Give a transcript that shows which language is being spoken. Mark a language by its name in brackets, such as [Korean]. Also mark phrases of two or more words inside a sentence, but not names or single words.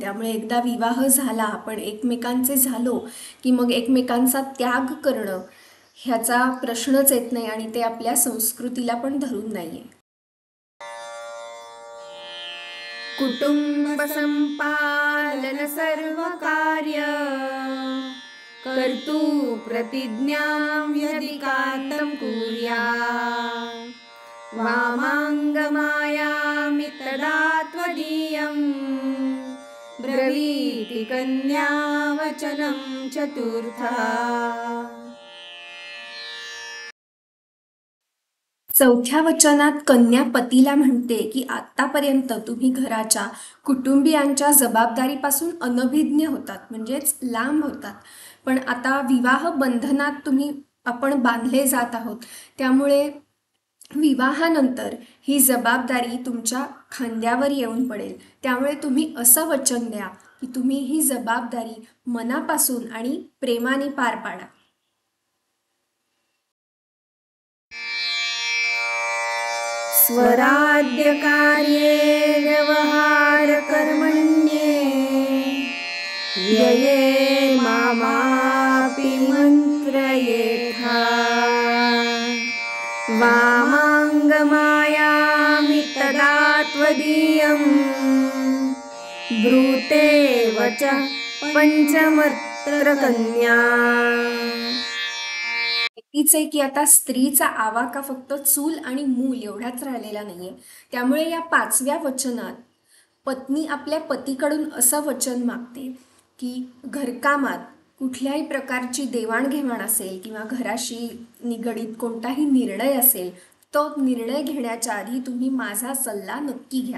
[Marathi] त्यामुळे एकदा विवाह झाला, आपण एकमेकांचे झालो की मग एकमेकांचा त्याग करणं ह्याचा प्रश्नच येत नाही आणि ते आपल्या संस्कृतीला पण धरून नाहीये. [Sanskrit] कुटुंब संपालन सर्व कार्य कर्तु प्रतिज्ञां यदि कातं कुर्यात् वामाङ्गमायामि तदा त्वदीयं ब्रवीति कन्या वचनं चतुर्था. [Marathi] चौथ्या वचनात कन्या पतीला म्हणते की आतापर्यंत तुम्ही घराच्या कुटुंबियांच्या जबाबदारीपासून अनभिज्ञ होतात, म्हणजेच लांब होतात. पण आता विवाह बंधनात आपण बांधले जात आहोत. त्यामुळे विवाहानंतर ही जबाबदारी तुमच्या खांद्यावर येऊन पडेल. त्यामुळे तुम्ही असं वचन द्या की तुम्ही ही जबाबदारी मनापासून आणि प्रेमाने पार पाडा. [Sanskrit] स्वराज्यकार्ये व्यवहारकर्मण्ये व्यये मामापि मन्त्रयेथा वामाङ्गमायामि तदा त्वदीयं ब्रूते वच पंचमत्र कन्या. [Marathi] तीच आहे की आता स्त्रीचा आवाका फक्त चूल आणि मूल एवढाच राहिलेला नाहीये. त्यामुळे या 5व्या वचनात पत्नी आपल्या पतीकडून असं वचन मागते की घरकामात कुठल्याही प्रकारची देवाणघेवाण असेल किंवा घराशी निगडीत कोणताही निर्णय असेल, तो निर्णय घेण्याच्या आधी तुम्ही माझा सल्ला नक्की घ्या.